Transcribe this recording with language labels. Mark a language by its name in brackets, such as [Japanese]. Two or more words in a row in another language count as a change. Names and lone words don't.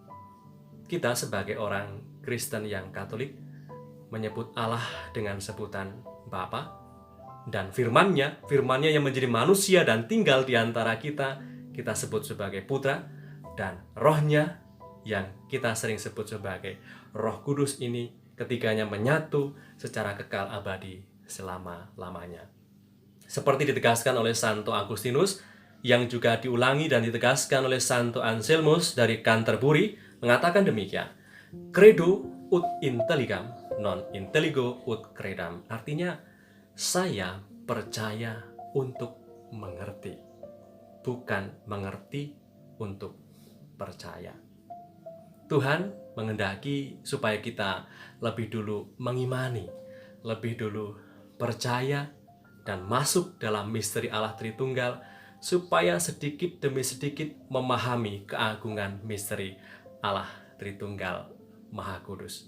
[Indonesian] Kita sebagai orang Kristen yang Katolik menyebut Allah dengan sebutan Bapa, dan firman-Nya yang menjadi manusia dan tinggal di antara kita sebut sebagai Putra, dan Roh-Nya yang kita sering sebut sebagai Roh Kudus ini ketiganya menyatu secara kekal abadi selama-lamanya. Seperti ditegaskan oleh Santo Agustinus, yang juga diulangi dan ditegaskan oleh Santo Anselmus dari Canterbury, mengatakan demikian: [Latin] Credo ut intelligam, non intelligo ut credam. [Indonesian] Artinya, saya percaya untuk mengerti, bukan mengerti untuk percaya. Tuhan menghendaki supaya kita lebih dulu mengimani, lebih dulu percaya dan masuk dalam misteri Allah Tritunggal, supaya sedikit demi sedikit memahami keagungan misteri Allah Tritunggal Maha Kudus.